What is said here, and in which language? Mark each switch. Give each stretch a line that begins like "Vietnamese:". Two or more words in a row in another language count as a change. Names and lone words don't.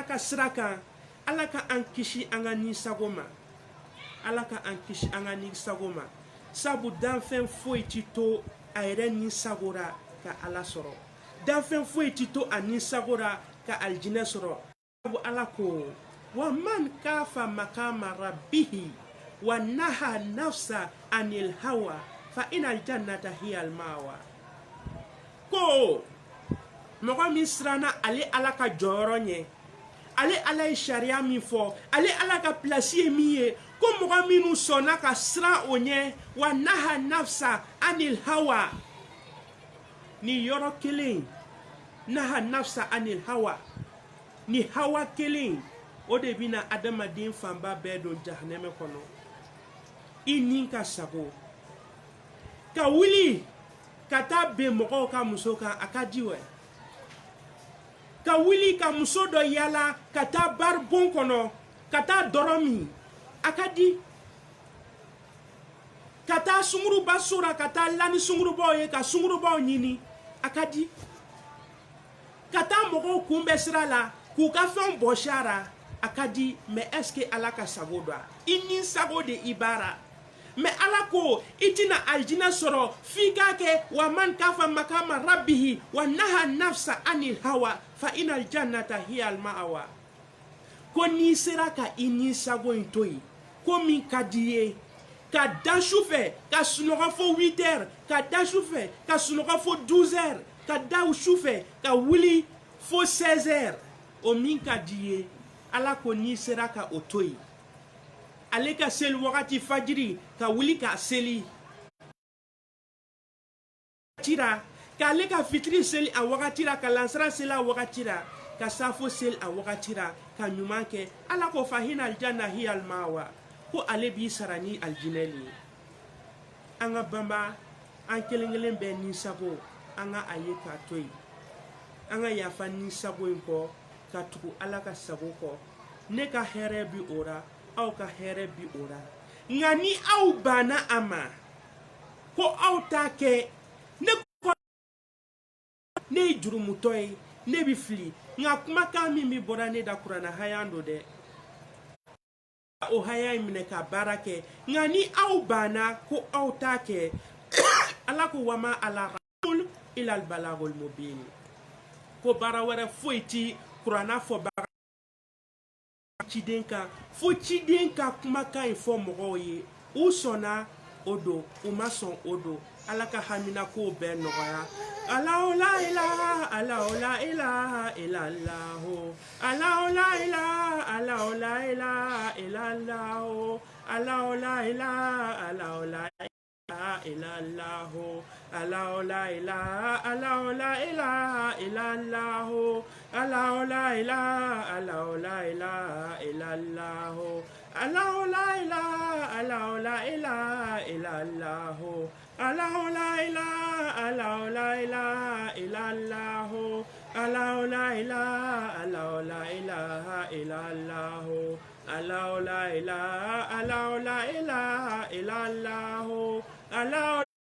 Bambara: ka sira kan ala ka an kisi an ka nisago ma ala ka an kisi an ka nisago ma sabu danfɛn foyi ti to a yɛrɛ nisagora ka ala sɔrɔ danfɛn foyi ti to a nisagora ka aljinɛ sɔrɔ sabu ala ko
Arabic: ومن خاف مقام ربه ونهى النفس عن الهوى فإن الجنة هي المأوى
Bambara: ko mɔgɔ min siranna ale ala ka jɔyɔrɔ ɲɛ ale ala ye sariya min fɔ ale ala ka pilasi ye min ye ko mɔgɔ minnu sɔnna ka siran o ɲɛ
Arabic: ونهى النفس عن الهوى
Bambara: ni yɔrɔ kelen
Arabic: نهى النفس عن الهوى
Bambara: ni hawa kelen o de bina adamaden fanba bɛɛ don jahanɛmɛ kɔnɔ i ni ka sago ka wuli ka taa ben mɔgɔw ka muso kan a ka di wɛ ka wuli ka muso dɔ yala ka taa bari bon kɔnɔ ka taa dɔrɔ min a ka di ka taa sunguruba sora ka taa lani sungurubaw ye ka sungurubaw ɲini a ka di ka taa mɔgɔw kunbɛ sira la k'u ka fɛnw bɔsi a ra a ka di
French: mais est ce
Bambara: que ala ka sago dɔ i ni sago de i baara mais ala ko i tina aljina sɔrɔ f'i k'a kɛ
Arabic: ومن خاف مقام ربه ونهى النفس عن الهوى فإن الجنة هي المأوى
Bambara: ko n'i sera ka i ni sago in to yen ko min ka di ye ka da su fɛ ka sunɔgɔ fo 8 heures ka da su fɛ ka sunɔgɔ fo 12 heures ka da su fɛ ka wuli fo 16 heures o min ka di ye ala ko n'i sera ka o to yen ale ka seli wagati fajiri ka wuli ka seli tira ka ale ka fitiri seli a wagati la ka lansara seli a wagati la ka safo seli a wagati la ka ɲuman kɛ ala ko
Arabic: فإن الجنة هي المأوى
Bambara: ko ale b'i sara ni aljinɛ le ye an ka banba an kelen kelen bɛɛ nisago an ka a ye k'a to yen an ka yafa nisago in kɔ ka tugu ala ka sago kɔ ne ka hɛrɛ bi o ra aw ka hɛrɛ bi o ra nka ni aw banna a ma ko aw t'a kɛ ne ye jurumutɔ ye ne bi fili nka kumakan min bi bɔra ne da kuranna haya do dɛ o haya in minɛ ka baara kɛ nka ni aw banna ko aw t'a kɛ ala ko
Arabic: وما على الرسول إلا البلاغ المبين
Bambara: ko baara wɛrɛ foyi ti kuranna fɔ baara ciden kan fo ciden ka kumakan in fɔ mɔgɔw ye u sɔnna o don u ma sɔn o don ala ka hamina ko bɛɛ nɔgɔya
Arabic: الله لا إله الله لا إله إلا الله الله لا إله الله لا إله إلا الله الله لا إله الله لا إله إلا الله الله لا إله الله لا إله إلا الله الله لا إله الله لا إله إلا الله الله لا إله الله لا إله إلا الله الله لا إله الله لا إله إلا الله الله لا إله الله لا إله إلا الله الله لا إله الله لا إله إلا الله الله